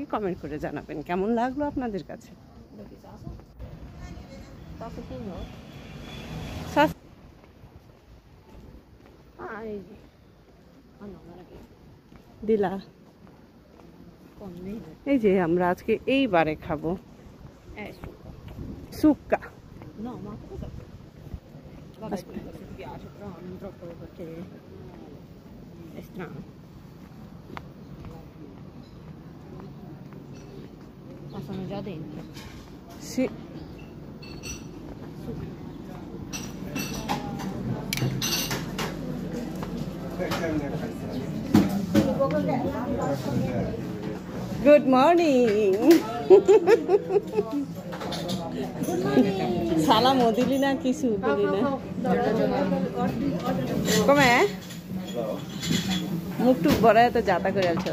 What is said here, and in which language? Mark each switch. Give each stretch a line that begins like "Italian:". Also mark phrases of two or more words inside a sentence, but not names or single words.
Bangla: কমেন্ট করে জানাবেন কেমন লাগলো আপনাদের কাছে। দিলা, এই যে আমরা আজকে এই বারে খাবো সুক্কা।
Italian: No, ma cosa? Vabbè, se ti piace, però non troppo perché è strano. Ma sono già dentro. Sì.
English: Good morning.
Bangla: Salam দিলি না, কিছু দিলি না? কমে মুখ টুক বড় এত যাতা করে আলছ।